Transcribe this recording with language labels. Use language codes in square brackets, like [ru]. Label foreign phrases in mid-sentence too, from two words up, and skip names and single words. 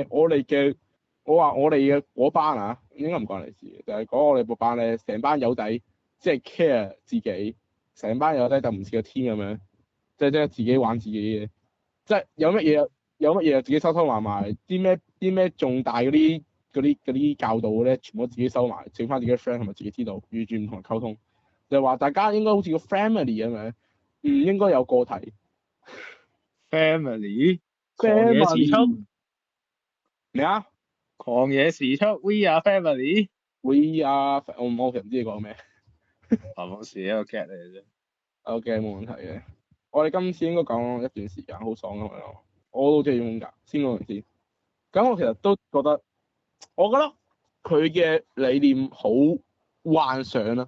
[yue] 我話我哋嘅嗰班啊，應該唔關你事嘅，就係講我哋嗰班咧，成班友仔即係 care 自己，成班友仔就唔似個天咁樣，即係自己玩自己嘅，即係有乜嘢就自己收收埋埋，啲咩重大嗰啲教導咧，全部都自己收埋，剩翻自己嘅 friend 同埋自己知道，完全唔同人溝通。就話大家應該好似個 family 咁樣，唔應該有個體。 family 狂野時速，咩啊 [en] 狂野時速 ，We are family。？ We are [yue] 我其實唔知你講咩。冇事，一個 get 嚟嘅啫。 OK，冇問題嘅。我哋今次應該講一段時間，好爽咁樣咯。我都中意風格，先講完先。咁我其實都覺得，我覺得佢嘅理念好幻想啦。